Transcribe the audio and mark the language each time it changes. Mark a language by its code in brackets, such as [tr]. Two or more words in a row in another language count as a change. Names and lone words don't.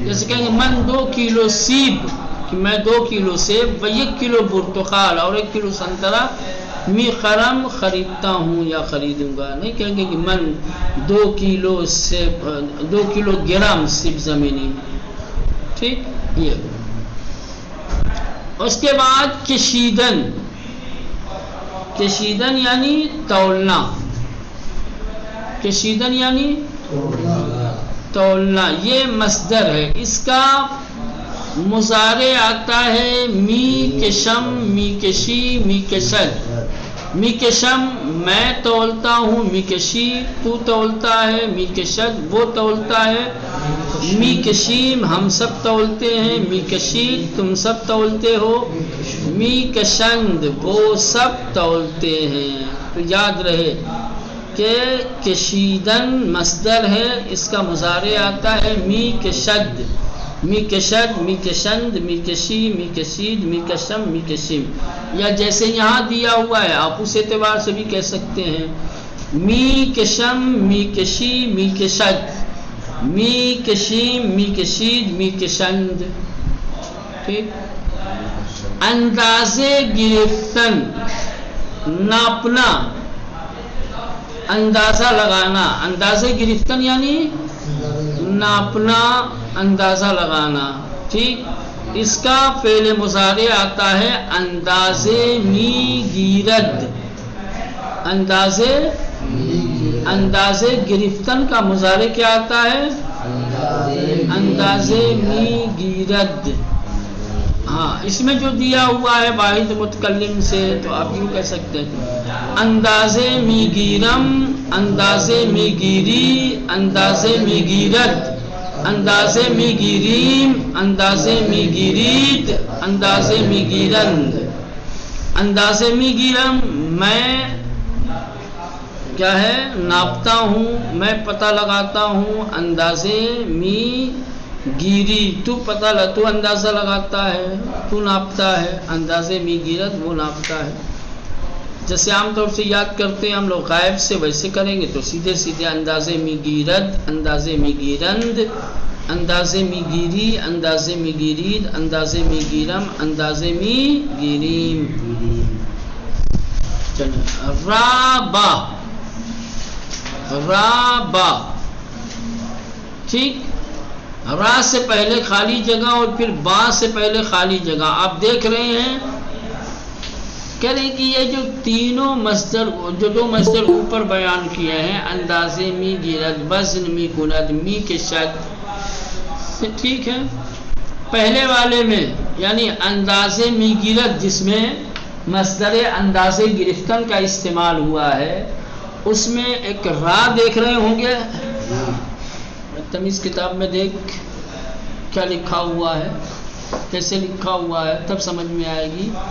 [ur] جیسے کہیں گے [fa] من 2 کلو سیب، [ur] کہ میں 2 کلو سیب و 1 کلو برتقال اور 1 کلو سنترا [fa] می خرم [ur] خریدتا ہوں یا خریدوں گا. نہیں کہیں گے کہ [fa] من 2 کلو سیب، 2 کلو گرم سیب زمینی. [ur] ٹھیک. یہ اس کے بعد [fa] کشیدن، کشیدن [ur] یعنی تولنا، کشیدن یعنی تولنا. یہ مصدر ہے، اس کا مضارع آتا ہے [fa] می کشم، می کشی، می کشد. می کشم [ur] میں تولتا ہوں، [fa] می کشی [ur] تو تولتا ہے، [fa] می کشد [ur] وہ تولتا ہے، [fa] می کشیم [ur] ہم سب تولتے ہیں، [fa] می کشید [ur] تم سب تولتے ہو، [fa] می کشند [ur] وہ سب تولتے ہیں. تو یاد رہے کہ کشیدن مصدر ہے، اس کا مضارع آتا ہے [fa] می کشد، می کشد، می کشند، می کشی، می کشید، می کشم، می کشیم. [ur] یا جیسے یہاں دیا ہوا ہے آپ اس اعتبار سے بھی کہہ سکتے ہیں [fa] می کشم، می کشی، می کشد، می کشیم، می کشید، می کشند. [ur] ٹھیک. [fa] اندازے گرفتن، [ur] ناپنا، اندازہ لگانا. [fa] اندازے گرفتن [ur] یعنی ناپنا، اندازہ لگانا. ٹھیک. اس کا فعل مضارع آتا ہے [fa] اندازے می گیرد. اندازے گرفتن [ur] کا مضارع کیا آتا ہے؟ [fa] اندازے می گیرد. [ur] ہاں اس میں جو دیا ہوا ہے واحد متکلم سے تو آپ یوں کہہ سکتے ہیں [fa] اندازے می گیرم، اندازے می گیری، اندازے می گیرد، اندازے می گیریم، اندازے می گیرید، اندازے می گیرند. اندازے می گیرم [ur] میں کیا ہے؟ ناپتا ہوں، میں پتہ لگاتا ہوں، [fa] اندازے می گیری، [ur] تو اندازہ لگاتا ہے، تو ناپتا ہے، [fa] اندازے می گیرت [ur] وہ ناپتا ہے. جیسے عام طور سے یاد کرتے ہیں ہم لوگ غائب سے، ویسے کریں گے تو سیدھے سیدھے [fa] اندازے می گیرد، اندازے می گیرند، اندازے می گیری، اندازے می گیرید، اندازے می گیرم، اندازے می گیریم. رابا، رابا، [ur] ٹھیک. را سے پہلے خالی جگہ اور پھر با سے پہلے خالی جگہ. آپ دیکھ رہے ہیں کہہ رہے ہیں کہ یہ جو تینوں مصدر، جو دو مصدر اوپر بیان کیے ہیں، [fa] اندازے می گیرد، وزن می کند، می کے شد، [ur] ٹھیک ہے. پہلے والے میں یعنی [fa] اندازے می گیرد، [ur] جس میں مصدر [fa] اندازے گرفتن [ur] کا استعمال ہوا ہے، اس میں ایک را دیکھ رہے ہوں گے. تمیز کتاب میں دیکھ کیا لکھا ہوا ہے، کیسے لکھا ہوا ہے، تب سمجھ میں آئے گی.